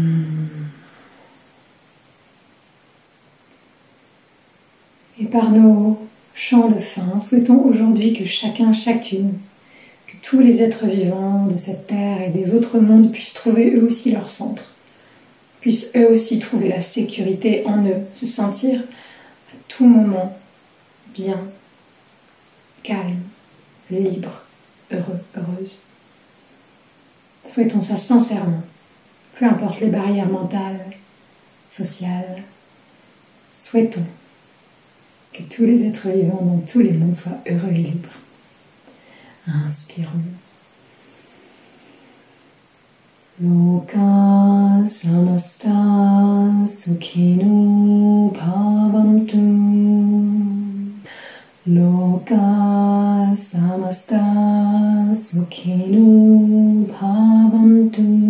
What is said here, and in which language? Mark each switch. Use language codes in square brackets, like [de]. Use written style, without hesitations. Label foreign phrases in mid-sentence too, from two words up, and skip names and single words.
[fr] Et par nos chants de fin, souhaitons aujourd'hui que chacun, chacune, que tous les êtres vivants de cette terre et des autres mondes puissent trouver eux aussi leur centre, puissent eux aussi trouver la sécurité en eux, se sentir à tout moment bien, calme, libre, heureux, heureuse. Souhaitons ça sincèrement, peu importe les barrières mentales, sociales. Souhaitons que tous les êtres vivants dans tous les mondes soient heureux et libres. Inspirons. [sa] Loka samasta sukhino bhavantu. Loka samasta sukhino bhavantu.